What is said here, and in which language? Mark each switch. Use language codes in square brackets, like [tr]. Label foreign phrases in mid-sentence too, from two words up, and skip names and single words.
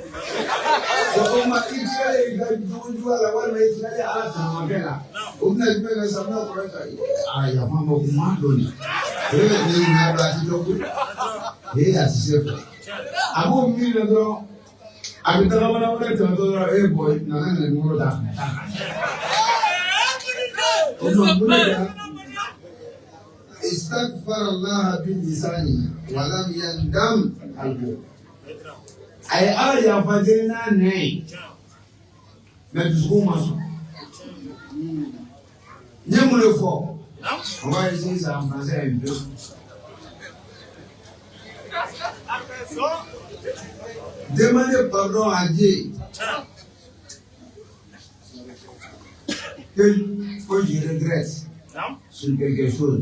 [bm] O ma i tilalen i ka jugujugu la walima i tilalen ala taamakɛ la o bɛna jumɛn kɛ safunɛ kɔrɔ ka yafa ma ko maa dɔn nin. O de bɛ ne ɲininka a ti dɔn koyi. A ti se fɛ. A b'o miiri la dɔrɔn a bɛ taga wɛrɛ tɛmɛ dɔrɔn bɔ nana na nimoro d'a kan. O tuma mun de la [ar] استغفر الله بلساني ولم يندم قلبه. [bm] A ye ala yafa deli n'a nɛ ye mais dusukun ma sɔn. N ye mun de fɔ [fr] on va essayer ça en français un peu. Demandez pardon à Dieu que je regrette sur quelque chose.